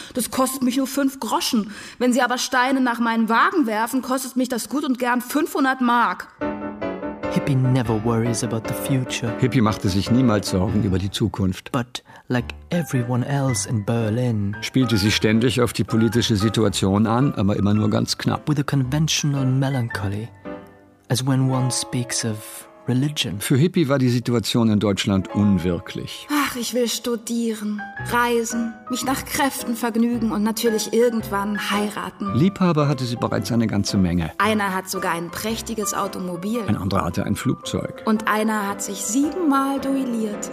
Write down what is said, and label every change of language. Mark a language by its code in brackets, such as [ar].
[de] Das kostet mich nur 5 Groschen. Wenn sie aber Steine nach meinen Wagen werfen, kostet mich das gut und gern 500 Mark. [en] Hippie never worries about the future. [de] Hippie machte sich niemals Sorgen über die Zukunft. [en] But like everyone else in Berlin, [de] spielte sie ständig auf die politische Situation an, aber immer nur ganz knapp. [en] With a conventional melancholy, as when one speaks of religion. [de] Für Hippie war die Situation in Deutschland unwirklich. Ach, ich will studieren, reisen, mich nach Kräften vergnügen und natürlich irgendwann heiraten. Liebhaber hatte sie bereits eine ganze Menge. Einer hat sogar ein prächtiges Automobil. Ein anderer hatte ein Flugzeug. Und einer hat sich 7-mal duelliert.